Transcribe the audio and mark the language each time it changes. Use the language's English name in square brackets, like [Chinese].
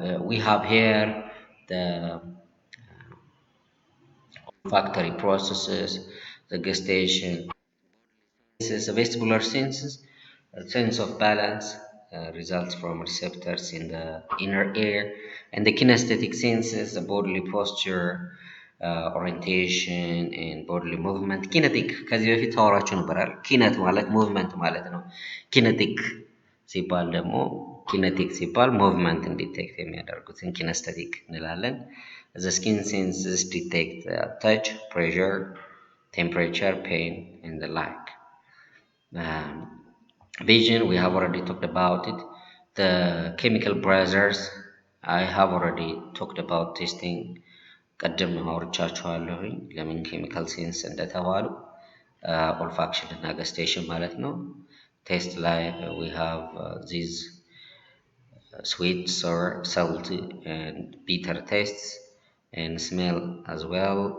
[English] We have here the olfactory processes, the gustation senses, the vestibular senses, a sense of balance results from receptors in the inner ear, and the kinesthetic senses, the bodily posture, orientation and bodily movement. [Amharic] Kinetic ከዚህ በፊት ታወራችሁ ነበራል። ኪነት ማለት ሙቭመንት ማለት ነው። ኪነቲክ ሲባል ደግሞ ኪነቲክ ሲባል ሙቭመንትን ዲቴክት የሚያደርጉትን ኪነስቴቲክ እንላለን። [English] The skin senses detect touch, pressure, temperature, pain and the like. Vision, we have already talked about it. The chemical brothers, I have already talked about testing. [Amharic] ቀደም አውርቻችኋለሁኝ ለምን ኬሚካል ሴንስ እንደተባሉ። ኦልፋክሽን እና ገስቴሽን ማለት ነው። ቴስት ላይ [English] we have these sweet, sour, salty and bitter tastes, and smell as well.